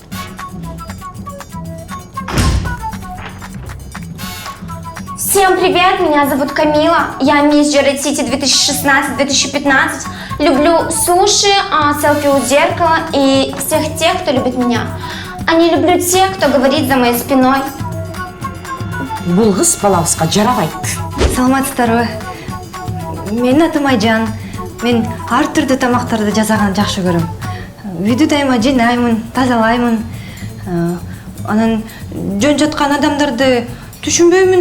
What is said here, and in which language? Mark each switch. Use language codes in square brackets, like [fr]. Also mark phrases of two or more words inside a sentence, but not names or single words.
[ru] Всем привет, меня зовут Камила. Я мисс Джеред Сити 2016-2015. Люблю суши, селфи у зеркала и всех тех, кто любит меня. А не люблю тех, кто говорит за моей спиной. [kk] Бұл қыз балауызға жарамайды. Саламатсыздар. Менің атым Айжан. Мен ар түрді тамақтарды жасаған жақсы көрем. Үйді дайыма жинаймын, тазалаймын. Анан жөн жатқан адамдарды түшінбеймін.